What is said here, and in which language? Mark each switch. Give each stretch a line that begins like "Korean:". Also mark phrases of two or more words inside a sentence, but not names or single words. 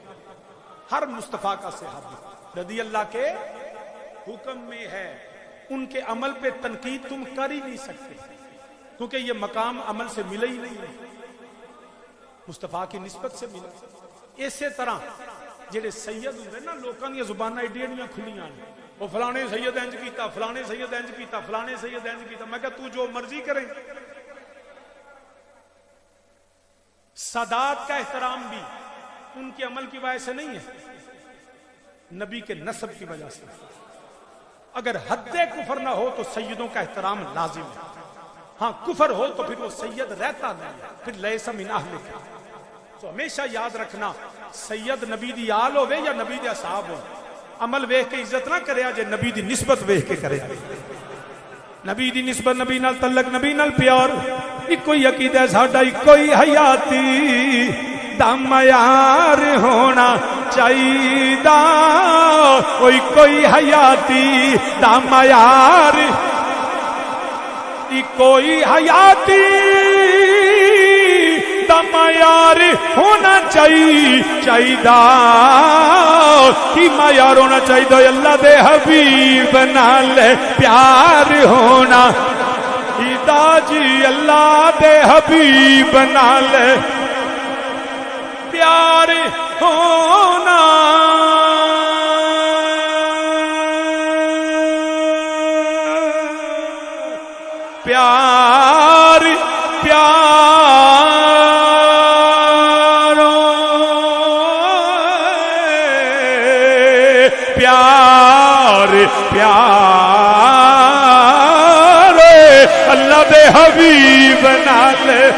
Urdu: ہر مصطفیٰ کا صحابی رضی اللہ کے حکم میں ہے. ان کے عمل پہ تنقید تم کر ہی نہیں سکتے، کیونکہ یہ مقام عمل سے ملا ہی نہیں ہے، مصطفیٰ کی نسبت سے ملا.
Punjabi: اسی طرح جڑے سید ہوندے نا، لوکاں دی زباناں ایڈیاں کھلیاں نے، وہ فلانے سید انج کیتا، فلانے سید انج کیتا، فلانے سید انج کیتا. میں کہ تو جو مرضی کرے.
Urdu: سادات کا احترام بھی ان کے عمل کی وجہ سے نہیں ہے، نبی کے نسب کی وجہ سے. اگر حد کفر نہ ہو تو سیدوں کا احترام لازم ہے. ہاں کفر ہو تو پھر وہ سید رہتا نہیں، پھر
Arabic: لیس من اہلک.
Punjabi: تو ہمیشہ یاد رکھنا، سید نبی دی آل ہوے یا نبی دے اصحاب ہو، عمل ویکھ کے عزت نہ کریا جے، نبی دی نسبت ویکھ کے کرے. نبی دی نسبت، نبی نال تعلق، نبی نال پیار. ایک ہی عقیدہ ساڈا، ایک ہی حیاتی دا معیار ہونا چاہیدا. ایک ہی حیاتی دا معیار، ایک ہی حیاتی دا معیار ہونا چاہیدا. کی معیار ہونا چاہیدا؟ اللہ دے حبیب نال پیار ہونا. جی اللہ دے حبیب نال پیار ہونا. پیار پیار پیار پیار اللہ دے حبیب نال.